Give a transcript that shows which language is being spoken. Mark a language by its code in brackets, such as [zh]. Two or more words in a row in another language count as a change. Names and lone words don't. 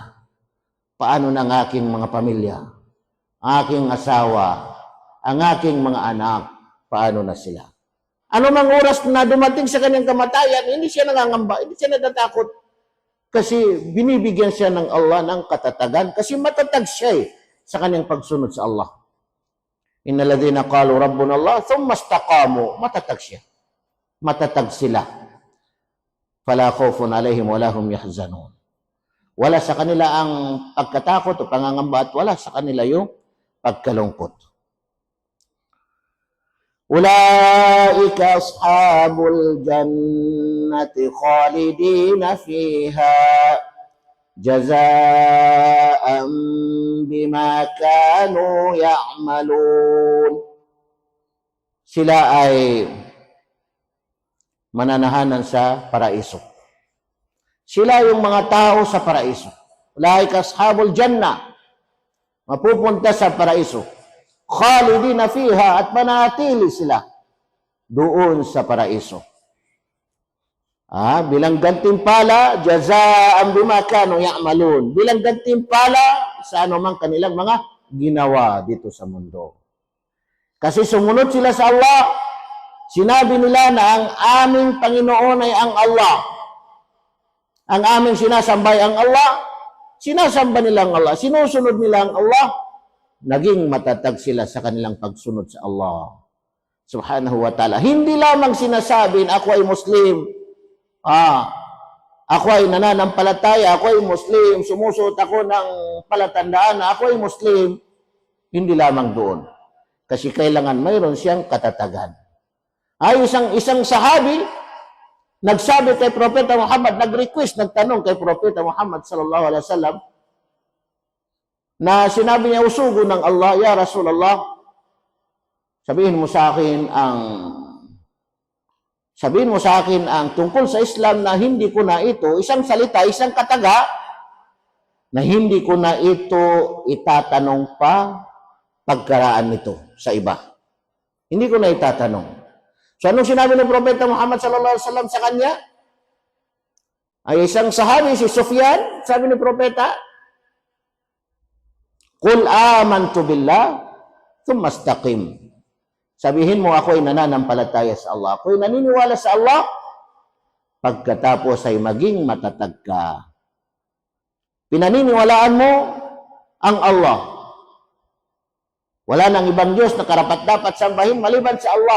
[tl] Paano ng aking mga pamilya, aking asawa, ang aking mga anak, paano na sila? Ano mang oras na dumating sa kanyang kamatayan, hindi siya nangangamba, hindi siya natatakot. Kasi binibigyan siya ng Allah ng katatagan. Kasi matatag siya sa kanyang pagsunod sa Allah. [ar] إن الذين قالوا ربنا الله ثم استقاموا, [tl] matatag siya. Matatag sila. [ar] فلا خوف عليهم ولا هم يحزنون. [tl] Wala sa kanila ang pagkatakot o pangangamba at wala sa kanila yung pagkalungkot. [ar] أولئك أصحاب الجنة خالدين فيها جزاء بما كانوا يعملون. [tl] Sila ay mananahanan sa paraiso. Sila yung mga tao sa paraiso. [ar] أولئك أصحاب الجنة, [tl] mapupunta sa paraiso. [ar] خالدين فيها, [tl] at manatili sila doon sa paraiso. Bilang gantimpala, [ar] جزاء بما كانوا يعملون. [tl] Bilang gantimpala sa anumang kanilang mga ginawa dito sa mundo. Kasi sumunod sila sa Allah. Sinabi nila na ang aming Panginoon ay ang Allah. Ang aming sinasambay ang Allah. Sinasamba nila ang Allah. Sinusunod nila ang Allah. Naging matatag sila sa kanilang pagsunod sa Allah [ar] سبحانه وتعالى. [tl] Hindi lamang sinasabing ako ay Muslim, ako ay nananampalataya, ako ay Muslim, sumusuot ako ng palatandaan na ako ay Muslim. Hindi lamang doon. Kasi kailangan mayroon siyang katatagan. Isang sahabi, nagsabi kay Propeta Muhammad, nagtanong kay Propeta Muhammad [ar] صلى الله عليه وسلم, [tl] na sinabi niya, usugo ng Allah, [ar] يا رسول الله, [tl] sabihin mo sa akin ang tungkol sa Islam na hindi ko na ito, isang salita, isang kataga, na hindi ko na ito itatanong pa pagkaraan nito sa iba. Hindi ko na itatanong. So anong sinabi ng Propeta Muhammad [ar] صلى الله عليه وسلم [tl] sa kanya? Ay isang sahabi, si Sufyan, sabi ni Propeta, [ar] قل آمنت بالله ثم استقم. [tl] Sabihin mo, ako ay nananampalataya sa Allah. Ako ay naniniwala sa Allah, pagkatapos ay maging matatag ka. Pinaniniwalaan mo ang Allah. Wala nang ibang Diyos na karapat-dapat sambahin maliban sa Allah.